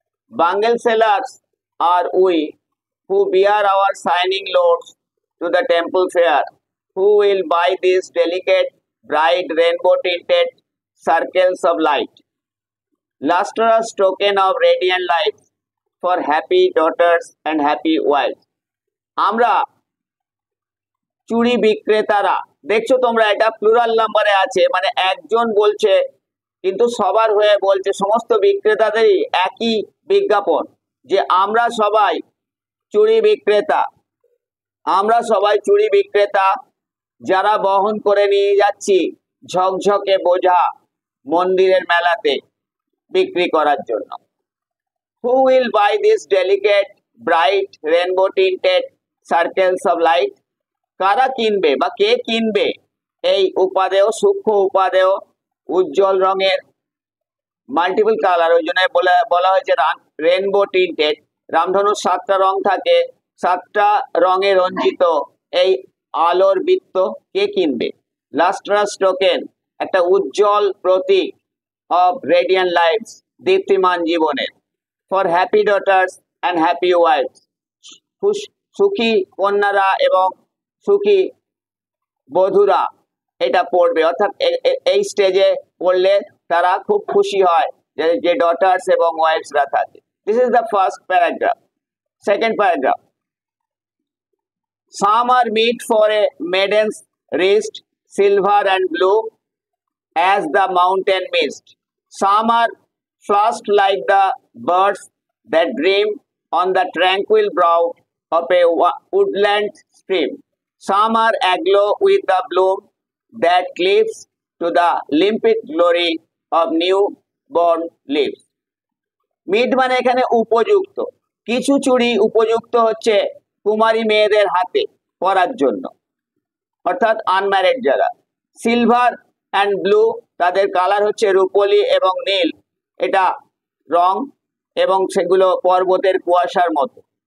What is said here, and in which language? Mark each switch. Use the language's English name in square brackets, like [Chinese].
[English] Bengal sailors are we who bear our shining loads to the temple fair, who will buy these delicate, bright, rainbow-tinted circles of light, lustrous token of radiant life for happy daughters and happy wives. [Bangla] আমরা চুড়ি বিক্রেতারা, দেখছো তোমরা এটা plural নাম্বারে আছে, মানে একজন বলছে কিন্তু সবার হয়ে বলছে, সমস্ত বিক্রেতাদেরই একই বিজ্ঞাপন যে আমরা সবাই চুড়ি বিক্রেতা। আমরা সবাই চুড়ি বিক্রেতা যারা বহন করে নিয়ে যাচ্ছি ঝকঝকে বোঝা মন্দিরের মেলাতে বিক্রি করার জন্য। [English] Who will buy these delicate, bright, rainbow tinted circles of light? [Bangla] কারা কিনবে বা কে কিনবে এই উপাদেয়, সূক্ষ্ম উপাদেয়, উজ্জ্বল রঙের, মাল্টিপল কালার, ওই জন্য বলা হয়েছে রেনবো টিন্টেড। রামধনুর 7টা রং থাকে, 7টা রঙে রঞ্জিত এই আলোর বৃত্ত কে কিনবে? [English] lustrous token, [Bangla] একটা উজ্জ্বল প্রতীক [English] of radiant lives, [Bangla] দীপ্তিমান জীবনের। [English] for happy daughters and happy wives, [Bangla] সুখী কন্যারা এবং সুখী বধূরা এটা পড়বে, অর্থাৎ এই স্টেজে পড়লে তারা খুব খুশি হয় যে ডটার্স এবং ওয়াইফসরা থাকে। [English] This is the first paragraph. Second paragraph, some are meet for a maiden's wrist, silver and blue as the mountain mist. Some are flushed like the birds that dream on the tranquil brow of a woodland stream. Some are aglow with the bloom that cleaves to the limpid glory of newborn leaves. [Bangla] Meet মানে এখানে উপযুক্ত। কিছু চুড়ি উপযুক্ত হচ্ছে কুমারী মেয়েদের হাতে পরার জন্য, অর্থাৎ আনম্যারিড যারা। [English] silver and blue, [Bangla] তাদের কালার হচ্ছে রূপলি এবং নীল, এটা রং, এবং সেগুলো পর্বতের কুয়াশার মতো।